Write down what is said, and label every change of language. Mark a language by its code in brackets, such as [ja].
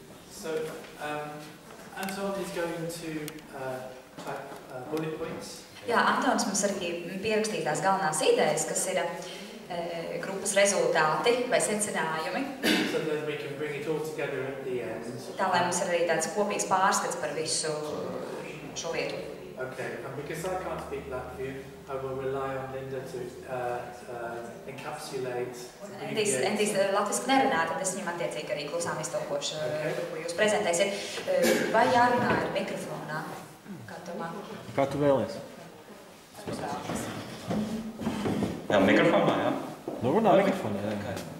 [en] So Anton is going to type bullet points. [lv] Jā, Antons mums arī pierakstīs tās galvenās idejas, kas ir grupas rezultāti vai secinājumi. [en] So that we can bring it all together at the end. [lv] Tā, lai mums ir arī tāds kopīgs pārskats par visu šo lietu. [en] Okay, and because I can't speak Latvian, I will rely on Linda to encapsulate. [lv] Endijs latviski nerunā, tad es viņam attiecīgi arī klusām iztolkošu, ko jūs prezentēsiet. Vai jārunā ar mikrofonā? Kā domā? Kā tu vēlies? Jā, mikrofonā, jā. Nu, runā mikrofonā, jā.